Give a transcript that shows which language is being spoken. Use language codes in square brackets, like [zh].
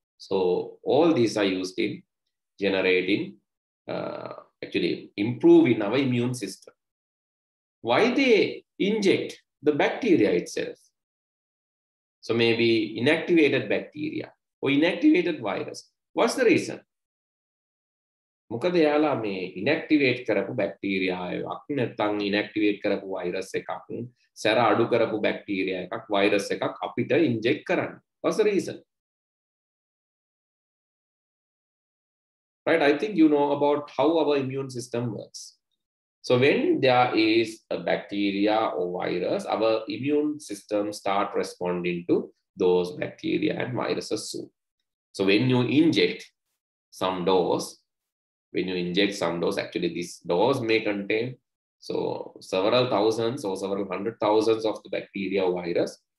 [en] So all these are used in generating, actually improving our immune system. Why they inject the bacteria itself? So maybe inactivated bacteria or inactivated virus. What's the reason? [si] මොකද යාලා මේ inactivate කරපු bacteria එකක් නැත්නම් inactivate කරපු virus එකක් සැර අඩු කරපු bacteria එකක් virus එකක් අපිට inject කරන්න. [en] What's the reason? Right, I think you know about how our immune system works. So when there is a bacteria or virus, our immune system start responding to those bacteria and viruses soon. So when you inject some dose, actually this dose may contain several thousands or several hundred thousands of the bacteria or virus.